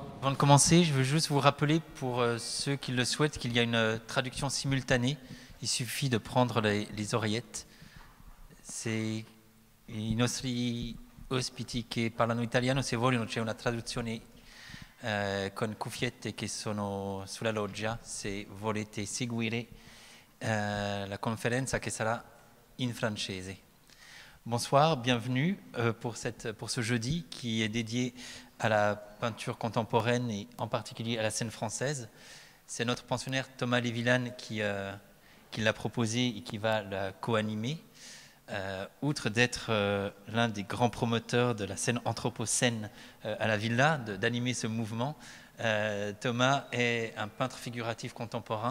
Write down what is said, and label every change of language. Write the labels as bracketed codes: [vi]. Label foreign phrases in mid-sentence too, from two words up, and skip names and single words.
[fr] Avant de commencer, je veux juste vous rappeler, pour ceux qui le souhaitent, qu'il y a une traduction simultanée. Il suffit de prendre les oreillettes. [it] Se i nostri ospiti che parlano italiano, se vogliono, c'è una traduzione con cuffiette che sono sulla loggia, se volete seguire la conferenza che sarà in francese. [fr] Bonsoir, bienvenue pour ce jeudi qui est dédié à la peinture contemporaine et en particulier à la scène française. C'est notre pensionnaire Thomas Lévillane qui l'a proposé et qui va la co-animer. Outre d'être l'un des grands promoteurs de la scène anthropocène à la Villa, d'animer ce mouvement, Thomas est un peintre figuratif contemporain.